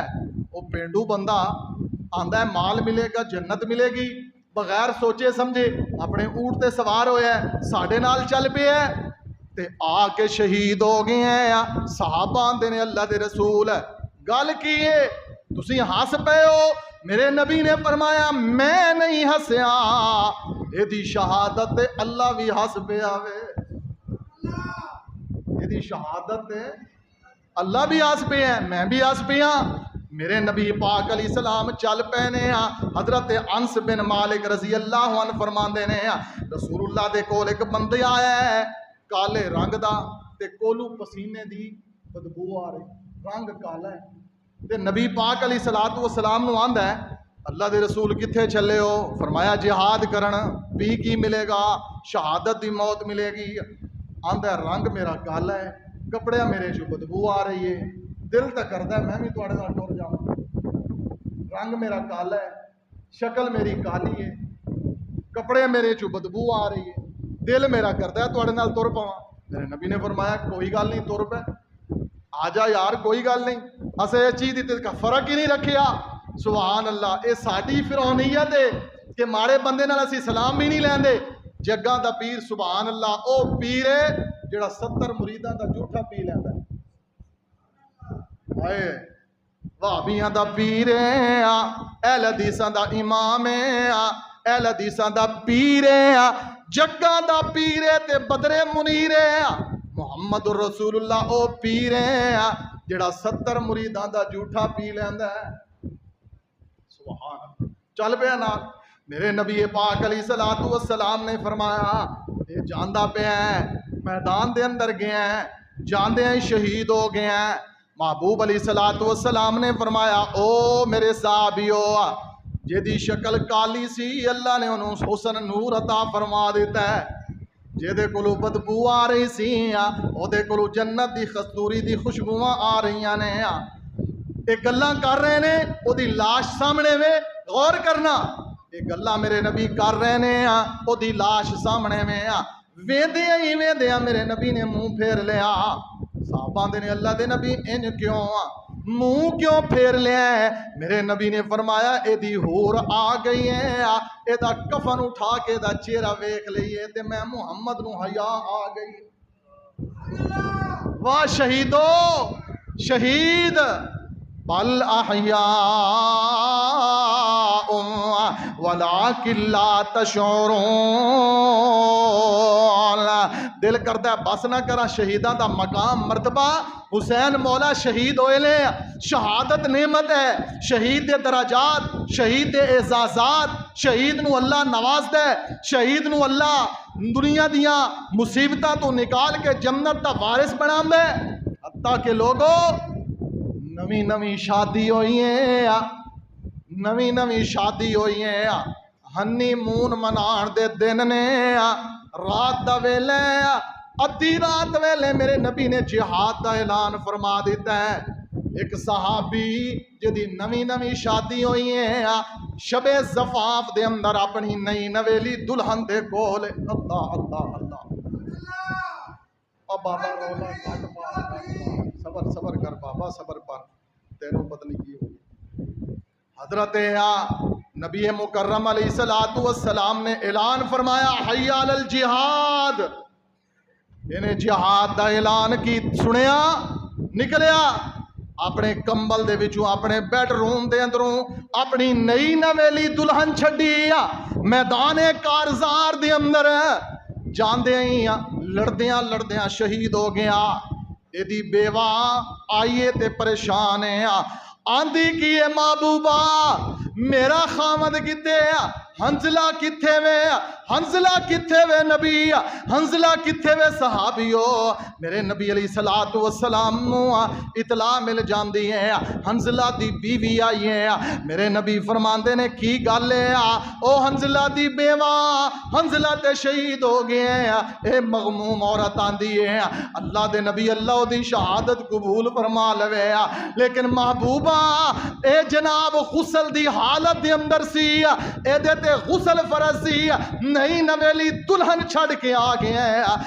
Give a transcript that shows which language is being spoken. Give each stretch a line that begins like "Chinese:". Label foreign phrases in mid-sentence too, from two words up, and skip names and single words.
Punjabi: وہ پینڈو بندہ آندا ہے مال ملے گا، جنت ملے گی، بغیر سوچے سمجھے اپنے اونٹ تے سوار ہویا ہے، ساڈے نال چل پیا ہے تے آ کے شہید ہو گئے ہیں۔ صحابہ آندے نے اللہ دے رسول گل کی ہے تسی ہس پے ہو؟ میرے نبی نے فرمایا میں نہیں ہسیا، ایدی شہادت تے اللہ بھی ہس پیا وے، ایدی شہادت تے اللہ بھی ہس پیا ہے، میں بھی ہس پیا۔ میرے نبی پاک
Arabic: علیہ السلام
Punjabi: چل پے نے، حضرت انس بن مالک
Arabic: رضی اللہ عنہ
Punjabi: فرماندے نے رسول اللہ دے کول ایک بندہ آیا ہے کالے رنگ دا تے کولو پسینے دی بدبو آ رہی، رنگ کالا ہے تے نبی پاک
Arabic: علیہ الصلوۃ والسلام
Punjabi: نو آندا ہے اللہ دے رسول کتھے چلے ہو؟ فرمایا جہاد کرن، بھی کی ملے گا؟ شہادت دی موت ملے گی۔ آندا ہے رنگ میرا کالا ہے، کپڑے میرے جو بدبو آ رہی ہے، دل تے کردا ہے میں بھی تواڈے نال ٹر جاواں، رنگ میرا کالا ہے، شکل میری کالی ہے، کپڑے میرے چو بدبو آ رہی ہے، دل میرا کردا ہے تواڈے نال تر پواں۔ میرے نبی نے فرمایا کوئی گل نہیں، تر پے، آ جا یار، کوئی گل نہیں، اسے اس چیز دی کا فرق ہی نہیں رکھیا۔
Arabic: سبحان اللہ،
Punjabi: اے ساڈی فرعونیت ہے کہ ماڑے بندے نال اسی سلام بھی نہیں لیندے۔ جگاں دا پیر
Arabic: سبحان اللہ
Punjabi: او پیر ہے جڑا 70 مریداں دا جھوٹا پی لیندا ہے۔ ہائے وہابیاں دا پیر ہے، اہل حدیثاں دا امام ہے، اہل حدیثاں دا پیر ہے، جگاں دا پیر ہے تے بدر منیر ہے،
Arabic: محمد رسول اللہ
Punjabi: او پیر ہے جڑا 70 مریداں دا جھوٹا پی لیندا ہے۔
Arabic: سبحان اللہ،
Punjabi: چل پیا نال۔ میرے نبی پاک
Arabic: علیہ الصلوۃ والسلام
Punjabi: نے فرمایا یہ جاندا پیا ہے میدان دے اندر گیا ہے، جاندے ہیں شہید ہو گیا ہے۔ محبوب
Arabic: علیہ الصلوۃ والسلام
Punjabi: نے فرمایا او میرے صحابیو، جیدی شکل کالی سی اللہ نے انہوں حسن نور عطا فرما دیتا ہے، جیدے کولو بدبو آ رہی سی او دے کولو جنت دی کستوری دی خوشبوواں آ رہی نے۔ ایک گلاں کر رہے نے، او دی لاش سامنے میں غور کرنا، ایک گلاں میرے نبی کر رہے نے، او دی لاش سامنے میں، ویندیاں میرے نبی نے منہ پھیر لیا۔ صحابہ دے نے اللہ دے نبی انج کیوں منہ کیوں پھیر لیا ہے؟ میرے نبی نے فرمایا اے دی ہور آ گئی ہے، اے دا کفن اٹھا کے دا چہرہ ویکھ لئیے تے میں محمد نو حیا آ گئی۔ واہ شہیدو، شہید
Arabic: بل احیاء ولکن لا تشعرون۔
Punjabi: دل کرتا ہے بس نہ کرا، شہیداں دا مقام مرتبہ حسین مولا شہید ہوئے لے، شہادت نعمت ہے، شہید دے درجات، شہید دے اعزازات، شہید نو اللہ نواز دے، شہید نو اللہ دنیا دیاں مصیبتاں تو نکال کے جنت دا وارث بنا دے۔ حتیٰ کہ لوگوں نویں نویں شادی ہوئی ہیں، نویں نویں شادی ہوئی ہیں،
English: honey moon
Punjabi: منان دے دن نے، رات دا ویلے، ادھی رات ویلے میرے نبی نے جہاد دا اعلان فرما دیتا ہے۔ ایک صحابی جدی نویں نویں شادی ہوئی ہے، شب زفاف دے اندر اپنی نئی نویلی دلہن دے کول، اللہ اللہ اللہ، بابا رولا کٹ پا، صبر صبر کر بابا، صبر پر، تیروں پتہ نہیں کی ہوگی۔ حضرت نبی مکرم
Arabic: علیہ الصلوۃ والسلام
Punjabi: نے اعلان فرمایا
Arabic: حی علی الجہاد،
Punjabi: انہیں جہاد دا اعلان کی سنیا، نکلیا اپنے کمبل دے وچوں، اپنے بیڈ روم دے اندروں اپنی نئی نویلی دلہن چھڈی، میدان کارزار دے اندر جاندے ہی لڑدیاں لڑدیاں شہید ہو گیا۔ ایدی بیوہ آئیے تے پریشان ہے، آندھی کی ہے محبوبہ میرا خامد کتے، حنزلہ کتھے وے، حنزلہ کتھے وے نبی، حنزلہ کتھے وے صحابیو۔ میرے نبی
Arabic: علیہ الصلوۃ والسلام
Punjabi: نو اطلاع مل جاندی ہے حنزلہ دی بیوی آئی ہے۔ میرے نبی فرماندے نے کی گل ہے، او حنزلہ دی بیوہ، حنزلہ تے شہید ہو گئے ہیں۔ اے مغموم عورت آندی ہے اللہ دے نبی اللہ دی شہادت قبول فرما لوے، لیکن محبوبہ اے جناب غسل دی حالت دے اندر سی، اے دے غسل فرض سی، نہیں نویلی دلہن چھڑ کے آ گیا ہے۔